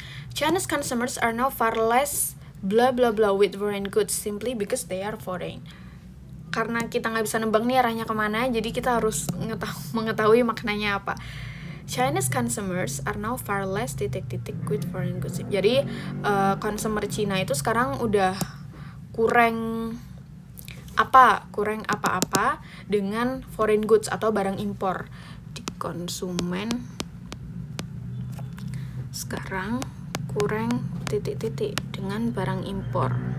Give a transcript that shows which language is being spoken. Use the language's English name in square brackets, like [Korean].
[English] Chinese consumers are now far less blah blah blah with foreign goods simply because they are foreign. [Indonesian] Karena kita nggak bisa nebak nih arahnya kemana, jadi kita harus mengetahui maknanya apa. [English] Chinese consumers are now far less [Indonesian] titik-titik [English] with foreign goods. [Indonesian] Jadi consumer Cina itu sekarang udah kurang apa-apa dengan [English] foreign goods [Indonesian] atau barang impor. Di konsumen sekarang kurang titik-titik dengan barang impor.